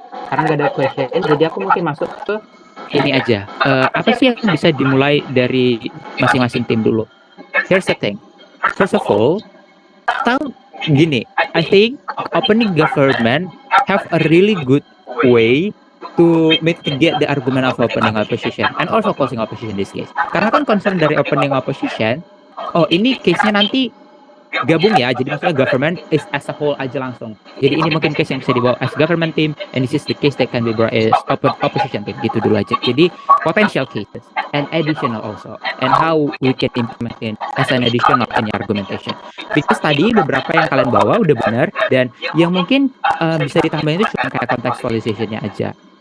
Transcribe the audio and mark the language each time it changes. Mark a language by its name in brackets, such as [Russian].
[Indonesian] Karena nggak ada question, jadi aku mungkin masuk ke ini aja. Apa sih yang bisa dimulai dari masing-masing tim dulu? [English] Here's the thing. First of all, gini, I think opening government have a really good way to mitigate the argument of opening opposition and also closing opposition in this case. [Indonesian] Karena kan concern dari opening opposition, ini case-nya nanti gabung ya, jadi maksudnya [English] government is as a whole [Indonesian] aja langsung. Jadi ini mungkin case yang bisa dibawa [English] as government team, and this is the case that can be brought as opposition team, [Indonesian] gitu dulu aja. [English] Jadi potential cases and additional also, and how we can implement it as an additional in argumentation. [Indonesian] Because tadi beberapa yang kalian bawa udah benar, dan yang mungkin bisa ditambahin itu cuma kayak contextualization-nya aja.